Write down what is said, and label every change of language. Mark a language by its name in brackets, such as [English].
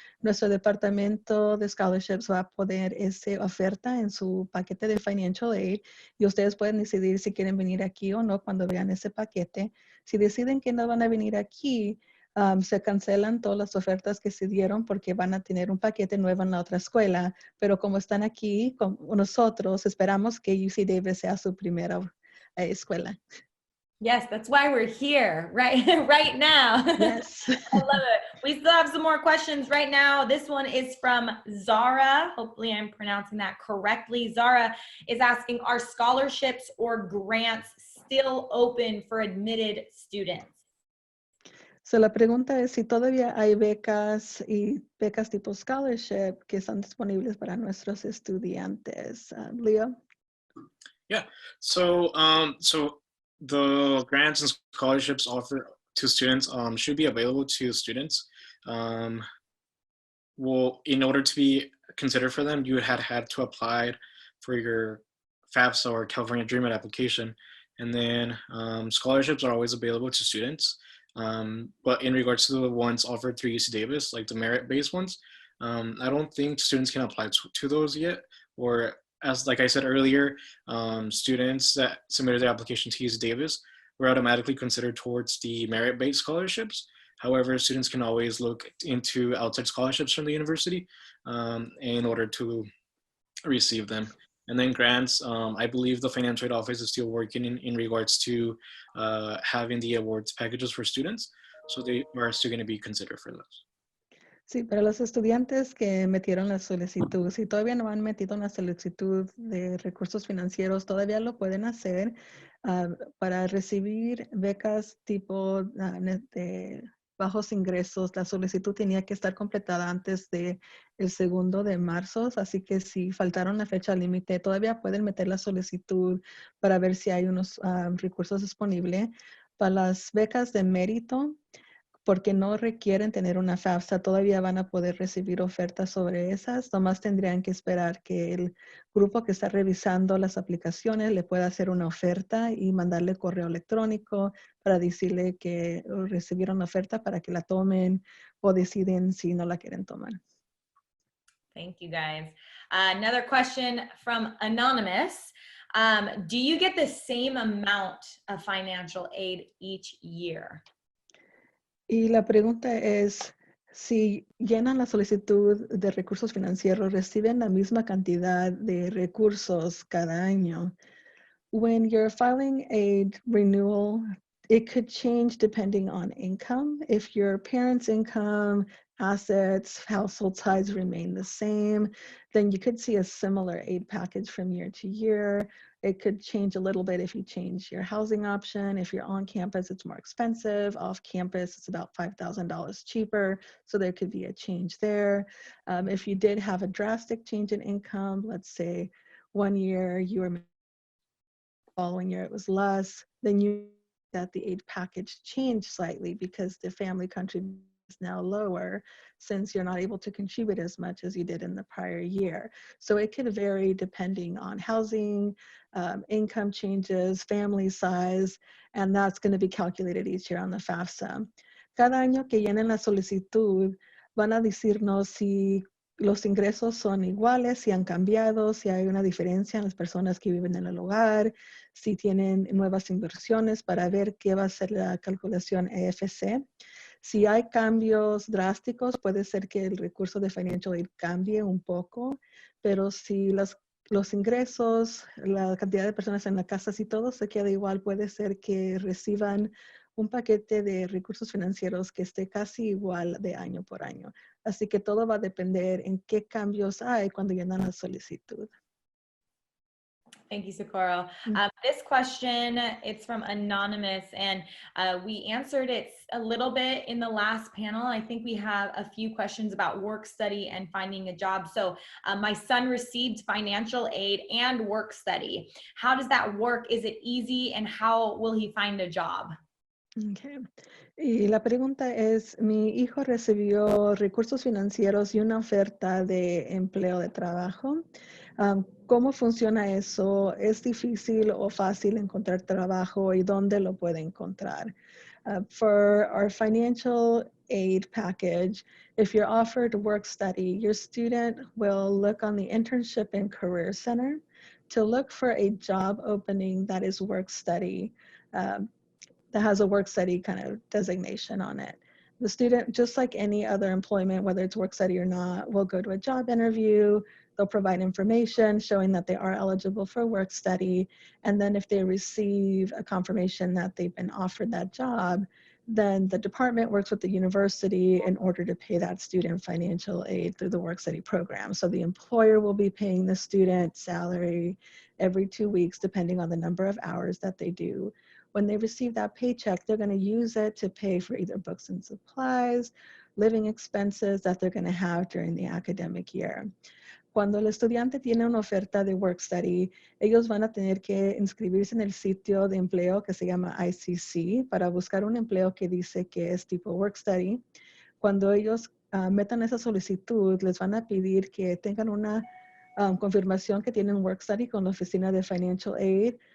[Spanish] Nuestro departamento de scholarships va a poner esa oferta en su paquete de financial aid y ustedes pueden decidir si quieren venir aquí o no cuando vean ese paquete. Si deciden que no van a venir aquí, se cancelan todas las ofertas que se dieron porque van a tener un paquete nuevo en la otra escuela, pero como están aquí con nosotros, esperamos que UC Davis sea su primera escuela. [English] Yes, that's why we're here right now. Yes. I love it. We still have some more questions right now. This one is from Zara. Hopefully I'm pronouncing that correctly. Zara is asking, are scholarships or grants still open for admitted students? [Spanish] So la pregunta es si todavía hay becas y becas tipo scholarship que están disponibles para nuestros estudiantes. Leo? [English] Yeah. So the grants and scholarships offered to students should be available to students. Um, well, in order to be considered for them, you had to apply for your FAFSA or California Dream Aid application, and then scholarships are always available to students. But in regards to the ones offered through UC Davis, like the merit-based ones, I don't think students can apply to those yet. Or as like I said earlier, students that submitted their application to UC Davis were automatically considered towards the merit-based scholarships. However, students can always look into outside scholarships from the university in order to receive them. And then grants, I believe the financial aid office is still working in regards to having the awards packages for students. So they are still going to be considered for those. [Spanish] Sí, para los estudiantes que metieron la solicitud, si todavía no han metido una solicitud de recursos financieros, todavía lo pueden hacer para recibir becas tipo de bajos ingresos. La solicitud tenía que estar completada antes de el 2 de marzo, así que si faltaron la fecha límite, todavía pueden meter la solicitud para ver si hay unos recursos disponibles. Para las becas de mérito, porque no requieren tener una FAFSA, todavía van a poder recibir ofertas sobre esas. Nomás tendrían que esperar que el grupo que está revisando las aplicaciones le pueda hacer una oferta y mandarle correo electrónico para decirle que recibieron la oferta para que la tomen o deciden si no la quieren tomar. [English] Thank you, guys. Another question from Anonymous. Do you get the same amount of financial aid each year? [Spanish] Y la pregunta es, si llenan la solicitud de recursos financieros, ¿reciben la misma cantidad de recursos cada año? [English] When you're filing a renewal, it could change depending on income. If your parents' income, assets, household size remain the same, then you could see a similar aid package from year to year. It could change a little bit if you change your housing option. If you're on campus, it's more expensive. Off campus, it's about $5,000 cheaper. So there could be a change there. If you did have a drastic change in income, let's say one year you were following year it was less, then you that the aid package changed slightly because the family contribution is now lower since you're not able to contribute as much as you did in the prior year. So it could vary depending on housing, income changes, family size, and that's going to be calculated each year on the FAFSA. [Spanish] Cada año que llenen la solicitud, van a decirnos si los ingresos son iguales, si han cambiado, si hay una diferencia en las personas que viven en el hogar, si tienen nuevas inversiones para ver qué va a ser la calculación EFC. Si hay cambios drásticos, puede ser que el recurso de Financial Aid cambie un poco, pero si los ingresos, la cantidad de personas en la casa, si todo se queda igual, puede ser que reciban un paquete de recursos financieros que esté casi igual de año por año. Así que todo va a depender en qué cambios hay cuando llenan la solicitud. [English] Thank you, Socorro. This question, it's from Anonymous, and we answered it a little bit in the last panel. I think we have a few questions about work study and finding a job. So my son received financial aid and work study. How does that work? Is it easy, and how will he find a job? Okay. [Spanish] Y la pregunta es, mi hijo recibió recursos financieros y una oferta de empleo de trabajo. ¿Cómo funciona eso? ¿Es difícil o fácil encontrar trabajo y dónde lo puede encontrar? [English] For our financial aid package, if you're offered work study, your student will look on the Internship and Career Center to look for a job opening that is work study. That has a work study kind of designation on it. The student, just like any other employment, whether it's work study or not, will go to a job interview. They'll provide information showing that they are eligible for work study. And then if they receive a confirmation that they've been offered that job, then the department works with the university in order to pay that student financial aid through the work study program. So the employer will be paying the student salary every 2 weeks, depending on the number of hours that they do. When they receive that paycheck, they're going to use it to pay for either books and supplies, living expenses that they're going to have during the academic year. [Spanish] Cuando el estudiante tiene una oferta de work study, ellos van a tener que inscribirse en el sitio de empleo que se llama ICC para buscar un empleo que dice que es tipo work study. Cuando ellos metan esa solicitud, les van a pedir que tengan una confirmación que tienen work study con la oficina de Financial Aid.